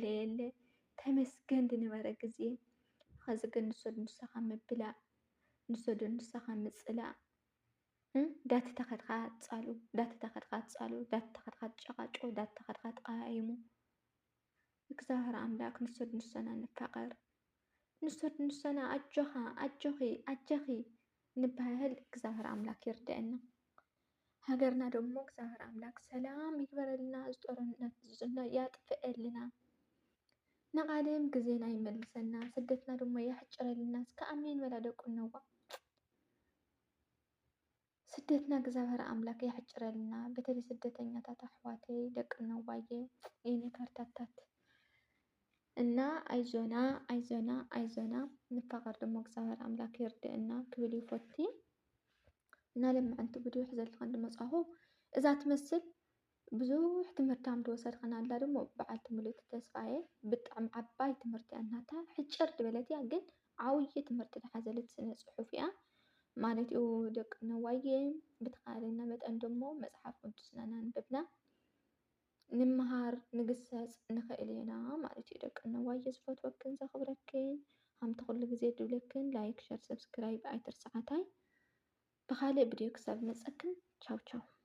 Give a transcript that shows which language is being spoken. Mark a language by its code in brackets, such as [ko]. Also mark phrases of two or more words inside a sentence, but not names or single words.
[ti] የለ ተመስገን ዝነበረ ጊዜ ከዚ ግን ንሶድ ንስኻ ምብላዕ ንሶድ ንስኻ ምፅላእ ዳቲ ተኸድካ ፃሉ ዳቲ ተኸድካ ፃሉ ዳቲ ተኸድካ ጨቃጭቁ ዳቲ ተኸድካ ተቀያይሙ። እግዚአብሔር አምላክ ንሶድ ንሰና ንፋቀር፣ ንሶድ ንሰና አጆኻ አጆኺ አጀኺ ንባህል እግዚአብሔር አምላክ ይርዳአና። ሀገርና ደግሞ እግዚአብሔር አምላክ ሰላም ይግበረልና፣ ጦርነት ያጥፍአልና፣ ነቃደም ጊዜና ይመልሰና፣ ስደትና ደግሞ ያሕጭረልና። እስከ አሜን በላ ደቁነዋ ስደትና እግዚአብሔር አምላክ ያሕጭረልና። በተለይ ስደተኛታት አሕዋተይ ደቅነዋየ የኔ ካርታታት እና አይዞና አይዞና አይዞና ንፋቀር ደግሞ እግዚአብሔር አምላክ ይርዳአና ክብል ይፈቲ እና ለማዓንቲ ቪድዮ ሕዘልካ እንድመጻኹ እዛ ትመስል ብዙሕ ትምህርታም ተወሰድከና ኣላ ደሞ በዓልቲ ሙሉእ ተስፋየ ብጣዕሚ ዓባይ ትምህርቲ እያ እናታ ሕጭር ድበለት እያ ግን ዓብይ ትምህርቲ ዝሓዘለት ስነ ፅሑፍ እያ ማለት እዩ። ደቂ ነዋየ ብተኻለና መጠን ደሞ መፅሓፍ ቅዱስና እናንበብና ንምሃር ንግሰፅ ንኽእል ኢና ማለት እዩ። ደቂ ነዋየ ዝፈትወክን ዘኽብረክን ከምቲ ኩሉ ግዜ ድብለክን [en] like share subscribe [ti] ኣይትርስዓታይ። ብካልእ ቪድዮ ክሳብ መፀክን [it] ciao ciao።